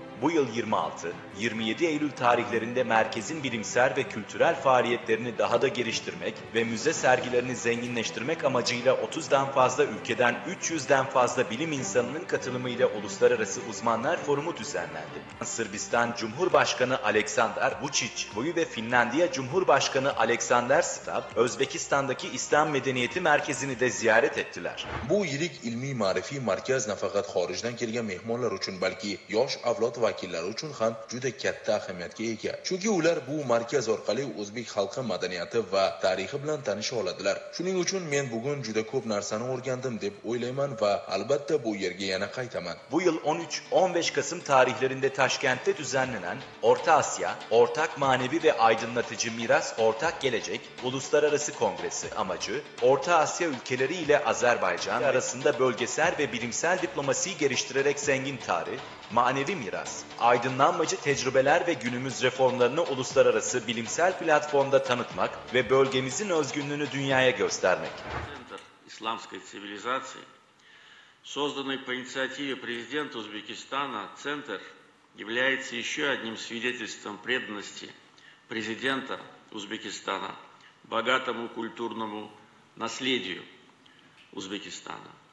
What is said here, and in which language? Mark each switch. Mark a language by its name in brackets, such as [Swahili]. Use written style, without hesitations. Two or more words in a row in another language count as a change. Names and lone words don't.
[Turkish] Bu yıl 26-27 Eylül tarihlerinde merkezin bilimsel ve kültürel faaliyetlerini daha da geliştirmek ve müze sergilerini zenginleştirmek amacıyla 30'dan fazla ülkeden 300'den fazla bilim insanının katılımıyla Uluslararası Uzmanlar Forumu düzenlendi. Sırbistan Cumhurbaşkanı Aleksandar Vučić ve Finlandiya Cumhurbaşkanı Aleksander Stab, Özbekistan'daki İslam Medeniyeti Merkezi'ni de ziyaret ettiler. [Uzbek] Bu yirik ilmiy ma'rifiy markaz nafaqat xorijdan kelgan mehmonlar uchun balki yosh avlod vakillari uchun ham juda katta ahamiyatga ega. Chunki ular bu markaz orqali o'zbek xalqi madaniyati va tarixi bilan tanisha oladilar. Shuning uchun men bugun juda ko'p narsani o'rgandim deb o'ylayman va albatta bu yerga yana qaytaman. [Turkish] Bu yıl 13-15 Kasım tarihlerinde Taşkent'te düzenlenen Orta Asya, Ortak Manevi ve Aydınlatıcı Miras Ortak Gelecek Uluslararası Kongresi amacı, Orta Asya ülkeleri ile Azerbaycan arasında bölgesel ve bilimsel diplomasiyi geliştirerek zengin tarih, manevi miras, aydınlanmacı tecrübeler ve günümüz reformlarını uluslararası bilimsel platformda tanıtmak ve bölgemizin özgünlüğünü dünyaya göstermek. [Russian] Центр исламской цивилизации, созданный по инициативе президента Узбекистана, Центр является еще одним свидетельством преданности президента Узбекистана богатому культурному наследию Узбекистана.